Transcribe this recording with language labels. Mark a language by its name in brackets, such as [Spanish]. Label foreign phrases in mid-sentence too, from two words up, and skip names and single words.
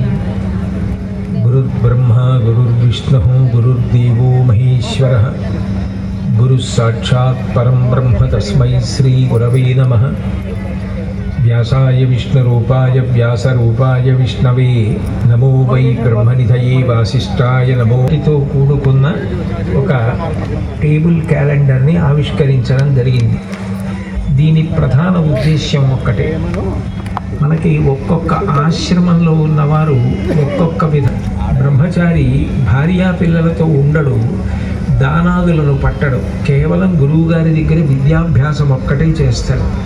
[Sanskrit] गुरुर्ब्रह्मा गुरुर्विष्णुः गुरुर्देवो महेश्वरः गुरुः साक्षात् परं ब्रह्म तस्मै श्रीगुरवे नमः। व्यासाय विष्णुरूपाय व्यासरूपाय विष्णवे नमो वै ब्रह्मनिधये वासिष्ठाय नमो। [Telugu] తో కూడుకున్న ఒక టేబుల్ క్యాలెండర్ని ఆవిష్కరించడం జరిగింది. దీని ప్రధాన ఉద్దేశ్యం ఒక్కటే, మనకి ఒక్కొక్క ఆశ్రమంలో ఉన్నవారు ఒక్కొక్క బ్రహ్మచారి భార్యా పిల్లలతో ఉండడు, దానాదులను పట్టడు, కేవలం గురువుగారి దగ్గర విద్యాభ్యాసం ఒక్కటే చేస్తాడు.